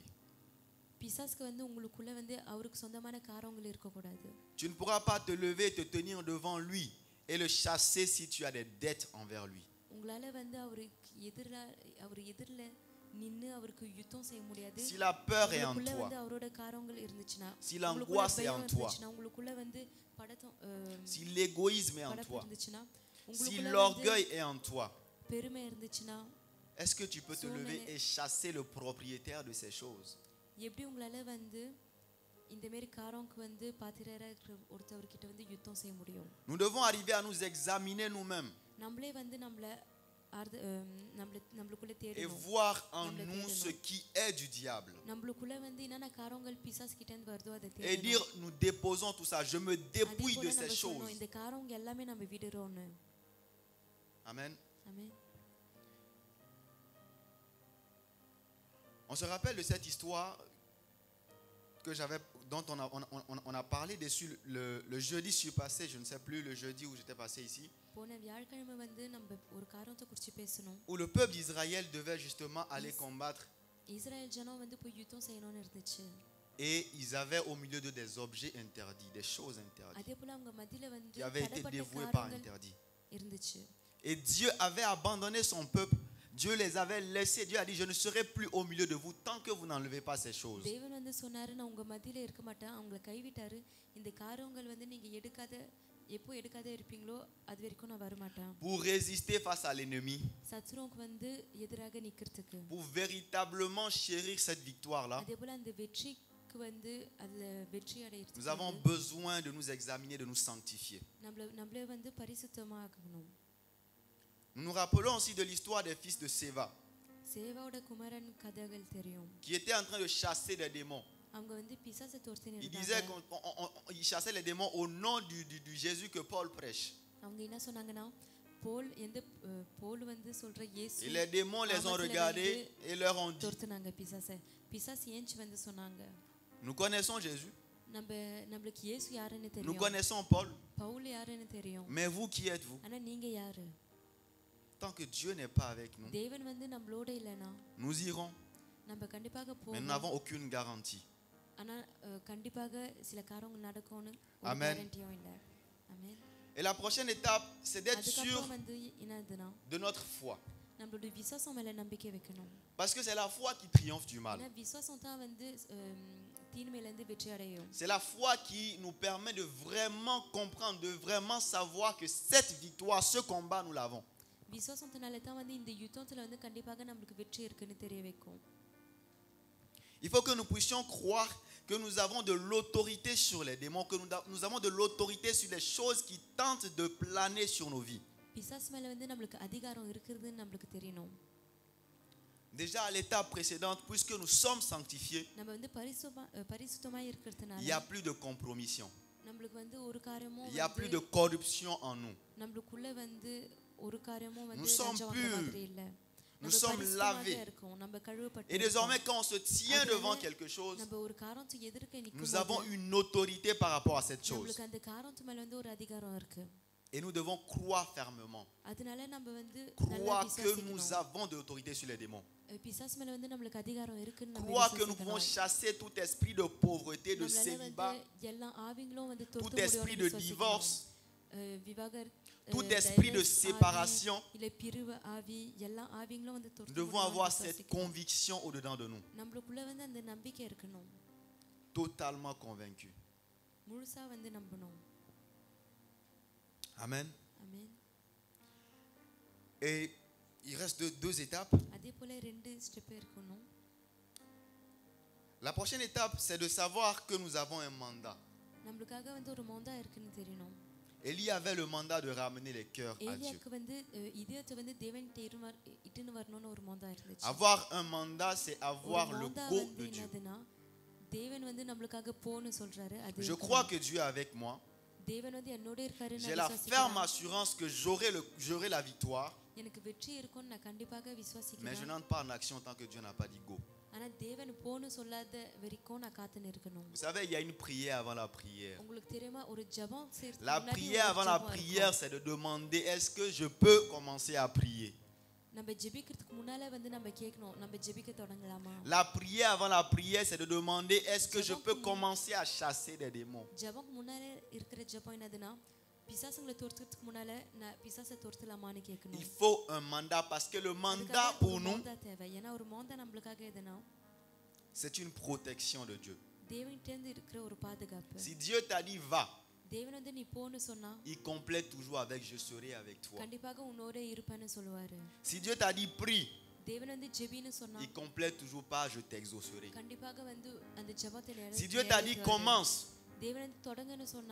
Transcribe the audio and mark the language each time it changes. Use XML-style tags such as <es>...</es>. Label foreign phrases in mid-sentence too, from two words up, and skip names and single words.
<ta>பிசாசுக்கு வந்து உங்களுக்குள்ள வந்து அவருக்கு சொந்தமான காரியங்கள் இருக்கக்கூடாது.</ta> <fr>Tu ne pourras pas te lever et te tenir devant lui et le chasser si tu as des dettes envers lui.</fr> <ta>உங்களால வந்து அவர் எதிரில் நின்னு அவருக்கு யுத்தம் செய்ய முடியாது.</ta> <fr>Si la peur est en</fr> <ta>உங்களுக்குள்ள</ta> <fr>toi,</fr> <ta>வந்து அவரோட காரியங்கள் இருந்துச்சுன்னா</ta> <fr>si l'angoisse est en toi,</fr> <ta>உங்களுக்குள்ள வந்து</ta> <fr>si l'égoïsme est en</fr> <ta>படப்பு</ta> <fr>toi,</fr> <ta>இருந்துச்சுன்னா</ta> <fr>si</fr> <ta>உங்களுக்குள்ள வந்து</ta> <fr>l'orgueil est en toi,</fr> <ta>பெருமை இருந்துச்சுன்னா</ta> <fr>est-ce que tu peux te lever et chasser le propriétaire de ces choses?</fr> <ta>எப்படி உங்களால வந்து இந்த மாதிரி காரியங்களுக்கு வந்து பாத்திரரா இருக்கிற ஒருத்தவர்கிட்ட வந்து யுத்தம் செய்ய முடியும்?</ta> <fr>Nous devons arriver à nous examiner nous-mêmes</fr> <ta>நம்மளே வந்து நம்மளுக்குள்ள</ta> <fr>et</fr> <ta>தேடணும்.</ta> <fr>voir en nous ce qui est du diable.</fr> <ta>நம்மளுக்குள்ள வந்து என்னென்ன காரியங்கள் பிசாசு கிட்ட இருந்து வருதோ அதை</ta> <fr>Et</fr> <ta>தேடணும்.</ta> <fr>dire, nous déposons tout ça, je me dépouille de ces choses.</fr> <ta>இந்த காரியங்கள் எல்லாமே நம்ம விடுறோம்னு.</ta> <fr>Amen.</fr> <ta>ஆமென்.</ta> <fr>On se rappelle de cette histoire dont on a parlé dessus le jeudi surpassé, je ne sais plus, le jeudi où j'étais passé ici,</fr> <ta>போன வியாழக்கிழமை வந்து நம்ம ஒரு காரியத்தை குறித்து பேசணும்.</ta> <fr>où le peuple d'Israël devait justement aller combattre</fr> <ta>இஸ்ரவேல் ஜனம் வந்து போய் யுத்தம் செய்யணும்னு இருந்துச்சு.</ta> <fr>et ils avaient au milieu d'eux des objets interdits, des choses interdites</fr> <ta>அதே போல அவங்க மத்தியில வந்து</ta> <fr>qui avaient été</fr> <ta>தடைப்பட்ட</ta> <fr>dévouées par</fr> <ta>காரியங்கள்</ta> <fr>interdit.</fr> <ta>இருந்துச்சு.</ta> <fr>Et Dieu avait abandonné son peuple. Dieu les avait laissés. Dieu a dit, je ne serai plus au milieu de vous tant que vous n'enlevez pas ces choses.</fr> <ta>தேவன் வந்து சொன்னாரு நான் உங்க மத்தியில இருக்க மாட்டேன், அவங்களை கைவிட்டாரு. இந்த காரியங்கள் வந்து நீங்க எப்போ எடுக்காத இருப்பீங்களோ அது வரைக்கும் நான் வர மாட்டேன்.</ta> <fr>Pour résister face à l'ennemi.</fr> <ta>சத்ருவுக்கு வந்து எதிராக நிக்கிறதுக்கு.</ta> <fr>Pour véritablement chérir cette victoire-là.</fr> <ta>அதே போல அந்த வெற்றிக்கு வந்து அதுல வெற்றி அடையிறதுக்கு</ta> <fr>Nous avons besoin de nous examiner, de nous sanctifier.</fr> <ta>நம்மளே வந்து பரிசுத்தமாகணும்.</ta> <fr>Nous nous rappelons aussi de l'histoire des fils de Séva</fr> <ta>சேவாவோட குமாரன் கதைகள் தெரியும்.</ta> <fr>qui étaient en train de chasser des démons.</fr> <ta>அவங்க வந்து பிசாசை துரத்தின்னு</ta> <fr>Ils disaient</fr> <ta>இருந்தாங்க.</ta> <fr>qu'ils chassaient les démons au nom du Jésus que Paul prêche.</fr> <ta>அவங்க என்ன சொன்னாங்கன்னா போல் வந்து சொல்ற இயேசு</ta> <fr>Et les démons les ont regardés et leur ont dit,</fr> <ta>துரத்துனாங்க பிசாசு ஏஞ்சி வந்து சொன்னாங்க,</ta> <fr>nous connaissons Jésus,</fr> <ta>நம்மளுக்கு இயேசு யாருன்னு</ta> <fr>nous</fr> <ta>தெரியும்,</ta> <fr>connaissons Paul,</fr> <ta>பவுல் யாருன்னு தெரியும்,</ta> <fr>mais vous qui êtes-vous?</fr> <ta>ஆனா நீங்க யாரு?</ta> <fr>Tant que Dieu n'est pas avec nous,</fr> <ta>தேவன் வந்து நம்மளோட இல்லனா</ta> <fr>nous irons,</fr> <ta>நம்ம கண்டிப்பாக</ta> <fr>mais nous</fr> <ta>போவோம்.</ta> <fr>n'avons aucune garantie.</fr> <ta>ஆனா கண்டிப்பாக சில காரியங்கள் நடக்கும்னு ஒரு</ta> <fr>Amen.</fr> <ta>கேரண்டியும் இல்ல. ஆமென்.</ta> <fr>Et la prochaine étape, c'est d'être sûr</fr> <ta>அதுக்கப்புறம் வந்து என்னதுன்னா</ta> <fr>de notre foi.</fr> <ta>நம்மளோட விசுவாசம் மேல நம்பிக்கை வைக்கணும்.</ta> <fr>Parce que c'est la foi qui triomphe du mal.</fr> <ta>ஏன்னா விசுவாசம் தான் வந்து தீமையில இருந்து வெற்றி அடையும்.</ta> <fr>C'est la foi qui nous permet de vraiment comprendre, de vraiment savoir que cette victoire, ce combat, nous l'avons.</fr> <ta>விசுவாசத்தினால தான் வந்து இந்த யுத்தத்துல வந்து கண்டிப்பாக நமக்கு வெற்றி இருக்குன்னு தெரிய வைக்கும்.</ta> <fr>Il faut que nous puissions croire que nous avons de l'autorité sur les démons, que nous avons de l'autorité sur les choses qui tentent de planer sur nos vies.</fr> <ta>பிசாசு மேல வந்து நமக்கு அதிகாரம் இருக்குதுன்னு நமக்கு தெரியணும்.</ta> <fr>Déjà à l'étape précédente, puisque nous sommes sanctifiés,</fr> <ta>நம்ம வந்து பரிசுத்தமா</ta> <fr>il</fr> <ta>இருக்கிறதுனால</ta> <fr>n'y a plus de compromission.</fr> <ta>நமக்கு வந்து ஒரு காரியமும்</ta> <fr>Il n'y a plus de corruption en nous.</fr> <ta>நமக்குள்ள வந்து ஒரு காரியமும் வந்து</ta> <fr>Nous sommes</fr> <ta>லஞ்சம் வாங்குற</ta> <fr>purs.</fr> <ta>மாதிரி இல்ல.</ta> <fr>Nous sommes lavés.</fr> <ta>நம்ம கழுவப்பட்டு</ta> <fr>Et désormais, quand on se tient devant quelque chose,</fr> <ta>நம்ம ஒரு காரியத்துக்கு எதிர்க்க</ta> <fr>nous</fr> <ta>நிக்கும்போது</ta> <fr>avons une autorité par rapport à cette chose.</fr> <ta>நமக்கு அந்த காரியத்து மேல வந்து ஒரு அதிகாரம் இருக்கு.</ta> <fr>Et nous devons croire fermement.</fr> <ta>அதனால நம்ம வந்து</ta> <fr>Croire que nous avons de l'autorité sur les démons.</fr> <ta>பிசாசு மேல வந்து நமக்கு அதிகாரம் இருக்குன்னு நம்ம</ta> <fr>Croire que nous pouvons chasser tout esprit de pauvreté, de célibat,</fr> <ta>எல்லா ஆவிங்களும் வந்து</ta> <fr>tout</fr> <ta>தொட்டு</ta> <fr>esprit de divorce,</fr> <ta>விவாகரத்</ta> <fr>tout esprit de séparation.</fr> <ta>இல்ல பிரிவு ஆவி எல்லா ஆவிங்களும் வந்து தொட்டு</ta> <fr>Nous devons avoir cette conviction au-dedans de nous.</fr> <ta>நமக்குள்ள வந்து அந்த நம்பிக்கை இருக்கணும்.</ta> <fr>Totalement convaincus.</fr> <ta>முழுசா வந்து நம்பணும்.</ta> <fr>Amen.</fr> <ta>ஆமென்.</ta> <fr>Et il reste deux étapes.</fr> <ta>அதே போல ரெண்டு ஸ்டெப் இருக்கணும்.</ta> <fr>La prochaine étape, c'est de savoir que nous avons un mandat.</fr> <ta>நம்மளுக்காக வந்து ஒரு மொந்தா இருக்குன்னு தெரியணும்.</ta> <fr>Élie avait le mandat de ramener les cœurs à Dieu.</fr> <ta>ஏலியாக்கு வந்து இதயத்தை வந்து தேவன்கிட்ட இட்டுன்னு வரணும்னு ஒரு மொந்தா இருந்துச்சு.</ta> <fr>Avoir un mandat, c'est avoir le go de Dieu.</fr> <ta>என்னதுன்னா தேவன் வந்து நம்மளுக்காக போன்னு சொல்றாரு. அது</ta> <fr>Je crois que Dieu est avec moi.</fr> <ta>தேவன் வந்து என்னோட இருக்காருன்னு</ta> <fr>J'ai la ferme assurance que j'aurai la victoire.</fr> <ta>எனக்கு வெற்றி இருக்கும்னு நான் கண்டிப்பாக</ta> <fr>Mais je</fr> <ta>விசுவாசிக்கிறேன்.</ta> <fr>n'entre pas en action tant que Dieu n'a pas dit go.</fr> <ta>ஆனா தேவன் போன்னு சொல்லாத வரைக்கும் நான் காத்துன்னு இருக்கணும்.</ta> <fr>Vous savez, il y a une prière avant la prière.</fr> <ta>உங்களுக்கு தெரியுமா ஒரு ஜெபம் செய்யறதுக்கு</ta> <fr>La</fr> <ta>முன்னாடி</ta> <fr>prière</fr> <ta>ஒரு</ta> <fr>avant la</fr> <ta>ஜெபம்</ta> <fr>prière,</fr> <ta>இருக்கும்.</ta> <fr>c'est de demander est-ce que je peux commencer à prier.</fr> <ta>நம்ம ஜெபிக்கிறதுக்கு முன்னால வந்து நம்ம கேட்கணும் நம்ம ஜெபிக்க தொடங்கலாமா?</ta> <fr>La prière avant la prière, c'est de demander est-ce que je peux commencer à chasser des démons.</fr> <ta>ஜெபம் முன்னால இருக்கிற ஜெபம் என்னதுன்னா பிசாசுங்களை துரத்துறதுக்கு முன்னால நான் பிசாசை துரத்தலாமான்னு கேட்கணும்.</ta> <fr>Il faut un mandat parce que le mandat</fr> <ta>அதுக்காக</ta> <fr>pour</fr> <ta>ஒரு</ta> <fr>nous,</fr> <ta>மொந்தா தேவை. ஏன்னா ஒரு மொந்தா நம்மளுக்காக எதுனா</ta> <fr>c'est une protection de Dieu.</fr> <ta>தேவன்கிட்ட இருந்து இருக்கிற ஒரு பாதுகாப்பு.</ta> <fr>Si Dieu t'a dit va,</fr> <ta>தேவன் வந்து நீ போன்னு சொன்னா</ta> <fr>il complète toujours avec je serai avec toi.</fr> <ta>கண்டிப்பாக உன்னோட இருப்பேன்னு சொல்லுவாரு.</ta> <fr>Si Dieu t'a dit prie,</fr> <ta>தேவன் வந்து ஜெபின்னு சொன்னா</ta> <fr>il complète toujours pas je t'exaucerai.</fr> <ta>கண்டிப்பாக வந்து அந்த ஜெபத்தை</ta> <fr>Si Dieu t'a dit commence,</fr> <ta>தேவன் வந்து தொடங்கன்னு சொன்னா</ta>